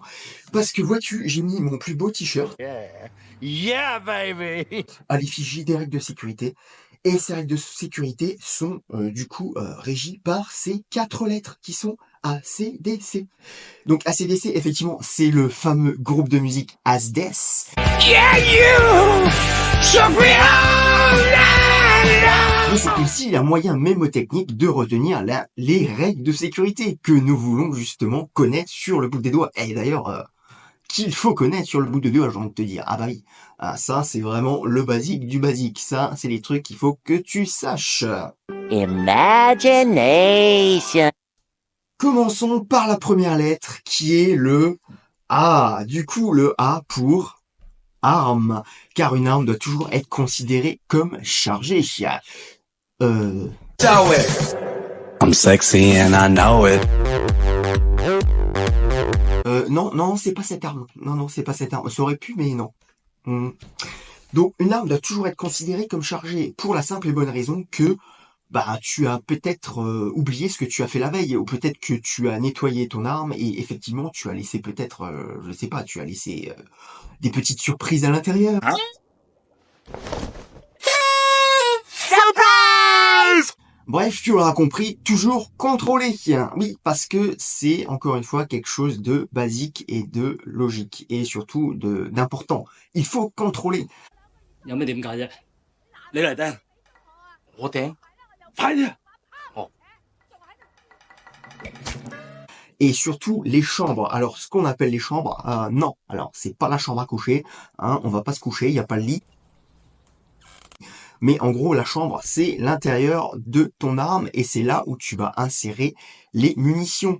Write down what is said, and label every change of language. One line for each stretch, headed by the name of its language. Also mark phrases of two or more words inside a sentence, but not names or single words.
French: Parce que vois-tu, j'ai mis mon plus beau t-shirt
English: Yeah, baby!
French: à l'effigie des règles de sécurité. Et ces règles de sécurité sont du coup régies par ces 4 lettres qui sont ACDC. Donc ACDC, effectivement, c'est le fameux groupe de musique Asdes.
English: Yeah, you!
French: Mais c'est aussi un moyen mémotechnique de retenir les règles de sécurité que nous voulons justement connaître sur le bout des doigts. Et d'ailleurs, qu'il faut connaître sur le bout des doigts, j'ai envie de te dire. Ah bah oui, ça c'est vraiment le basique du basique. Ça, c'est les trucs qu'il faut que tu saches. Imagination. Commençons par la première lettre qui est le A. Du coup, le A pour arme. Car une arme doit toujours être considérée comme chargée.
English: I'm sexy and I know it.
French: Non, c'est pas cette arme. Non, c'est pas cette arme. Ça aurait pu, mais non. Donc, une arme doit toujours être considérée comme chargée pour la simple et bonne raison que, tu as peut-être oublié ce que tu as fait la veille, ou peut-être que tu as nettoyé ton arme et effectivement, tu as laissé peut-être, je sais pas, tu as laissé des petites surprises à l'intérieur. Bref, tu l'auras compris, toujours contrôler. Oui, parce que c'est encore une fois quelque chose de basique et de logique et surtout d'important. Il faut contrôler.
Cantonese: 有咩點解啫？你嚟釘，我頂，快啲！
French: Et surtout les chambres. Alors, ce qu'on appelle les chambres, non. Alors, c'est pas la chambre à coucher. Hein, on va pas se coucher, il n'y a pas le lit. Mais en gros, la chambre, c'est l'intérieur de ton arme et c'est là où tu vas insérer les munitions.